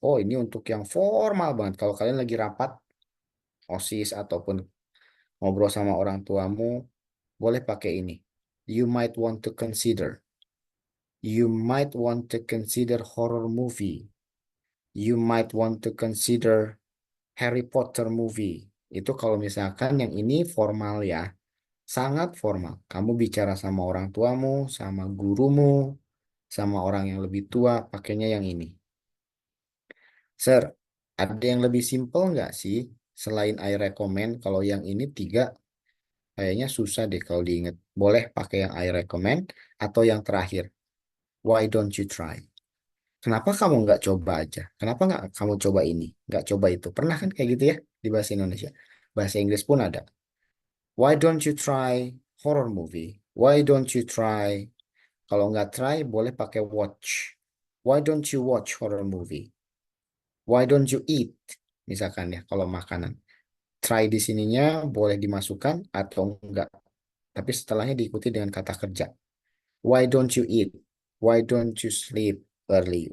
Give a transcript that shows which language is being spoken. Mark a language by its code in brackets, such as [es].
[id] Oh, ini untuk yang formal banget. Kalau kalian lagi rapat, OSIS ataupun ngobrol sama orang tuamu, boleh pakai ini. [en] You might want to consider. You might want to consider horror movie. You might want to consider Harry Potter movie. [id] Itu kalau misalkan yang ini formal ya. Sangat formal. Kamu bicara sama orang tuamu, sama gurumu, sama orang yang lebih tua, pakainya yang ini. Sir, ada yang lebih simple nggak sih? Selain [en] I recommend, [id] kalau yang ini 3, kayaknya susah deh kalau diingat. Boleh pakai yang [en] I recommend, [id] atau yang terakhir. [en] Why don't you try? [id] Kenapa kamu nggak coba aja? Kenapa nggak kamu coba ini? Nggak coba itu. Pernah kan kayak gitu ya di bahasa Indonesia? Bahasa Inggris pun ada. [en] Why don't you try horror movie? Why don't you try? [id] Kalau nggak try, boleh pakai watch. [en] Why don't you watch horror movie? Why don't you eat? [id] Misalkan ya, kalau makanan. Try di sininya boleh dimasukkan atau enggak. Tapi setelahnya diikuti dengan kata kerja. [en] Why don't you eat? Why don't you sleep early?